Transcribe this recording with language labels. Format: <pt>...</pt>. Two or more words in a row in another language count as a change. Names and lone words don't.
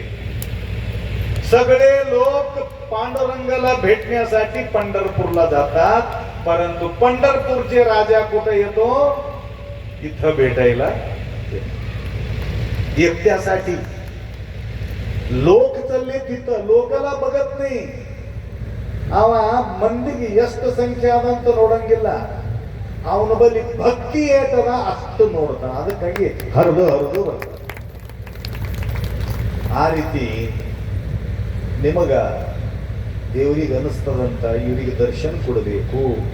<mr>सगळे लोक पांडुरंगाला भेटण्यासाठी पंढरपूरला जातात, परंतु पंढरपूरचे राजा कुठे येतो? इथं भेटायला एकट्यासाठी. लोक चालले तिथं, लोकाला बघत नाही.</mr> <kn>ಅವ ಮಂದಿಗೆ ಎಷ್ಟು ಸಂಖ್ಯೆ ಆದಂತ ನೋಡಂಗಿಲ್ಲ, ಅವನ ಬಳಿ ಭಕ್ತಿ ಏತದ ಅಷ್ಟು ನೋಡ್ತಾನ. ಅದಕ್ಕಾಗಿ ಹರಿದು ಹರಿದು ಬರ್ತಾನ. ಆ ರೀತಿ ನಿಮಗ ದೇವರಿಗೆ ಅನಿಸ್ತದಂತ ಇವರಿಗೆ ದರ್ಶನ ಕೊಡಬೇಕು.</kn>